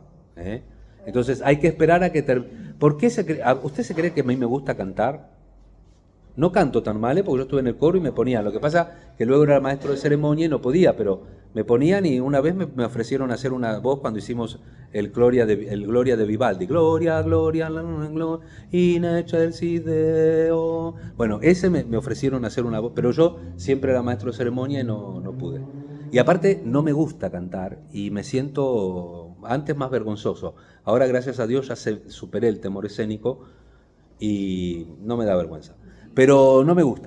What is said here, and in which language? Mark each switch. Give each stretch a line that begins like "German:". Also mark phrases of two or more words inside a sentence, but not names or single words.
Spanish: Entonces hay que esperar a que termine. ¿Por qué usted se cree que a mí me gusta cantar? No canto tan mal, porque yo estuve en el coro y me ponían. Lo que pasa que luego era maestro de ceremonia y no podía, pero me ponían, y una vez me ofrecieron hacer una voz cuando hicimos el Gloria de Vivaldi.
Latin: Gloria, gloria, gloria, in excelsis Deo.
Spanish: Bueno, ese me ofrecieron hacer una voz, pero yo siempre era maestro de ceremonia y no pude. Y aparte no me gusta cantar y me siento antes más vergonzoso. Ahora, gracias a Dios, ya superé el temor escénico y no me da vergüenza. Pero no me gusta.